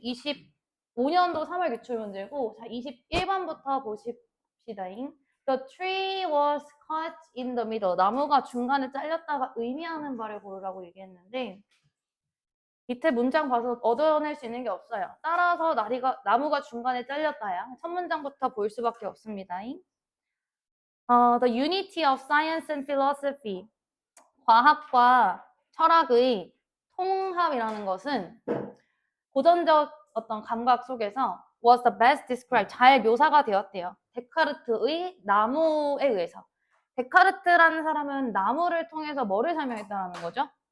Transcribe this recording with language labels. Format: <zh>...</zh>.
<ko>25년도 3월 기출 문제고, 자, 21번부터 보십시다잉.</ko> <en>The tree was cut in the middle.</en> <ko>나무가 중간에 잘렸다가 의미하는 바를 고르라고 얘기했는데, 밑에 문장 봐서 얻어낼 수 있는 게 없어요. 따라서 나무가 중간에 잘렸다야. 첫 문장부터 볼 수밖에 없습니다잉.</ko> <en>The unity of science and philosophy.</en> <ko>과학과 철학의 통합이라는 것은 고전적 어떤 감각 속에서</ko> <en>was the best described,</en> <ko>잘 묘사가 되었대요. 데카르트의 나무에 의해서. 데카르트라는 사람은 나무를 통해서 뭐를 설명했다는 거죠?</ko>